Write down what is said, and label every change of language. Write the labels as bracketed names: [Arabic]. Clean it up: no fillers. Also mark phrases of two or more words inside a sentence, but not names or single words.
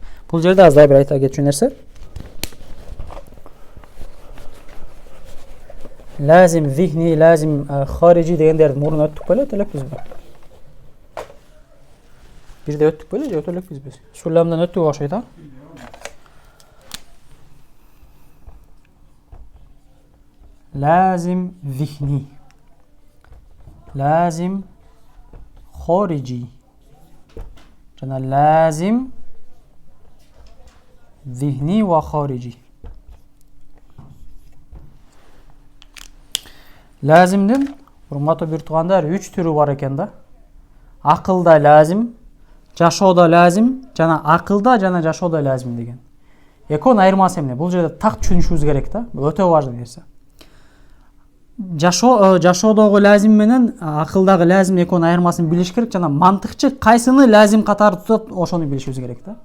[Kyrgyz] Бул жерде аздай бир айта кетчү нерсе. [Arabic] لازم ذهني، لازم خارجي [Kyrgyz] дегендерди мурун өттүк беле, элекпизби? Бирде өттүк беле, же өтө элекпизби? Сулламдан өттүк окшойт, а? [Arabic] لازم ذهني لازم خارجي جنا لازم ذهني وخارجي لازمдин [Kyrgyz] урматтуу бир туугандар 3 түрү бар экен да. Акылда лазим, жашоодо лазим жана акылда жана жашоодо лазим деген. Экөөнүн айырмасы эмне? Бул жерде так түшүнүшүбүз керек да. Өтө важный нерсе. Жашоодогу лазим менен акылдагы лазим экөөнүн айырмасын билиш керек жана мантыкчы кайсыны лазим катары тутат, ошону билишибиз керек да.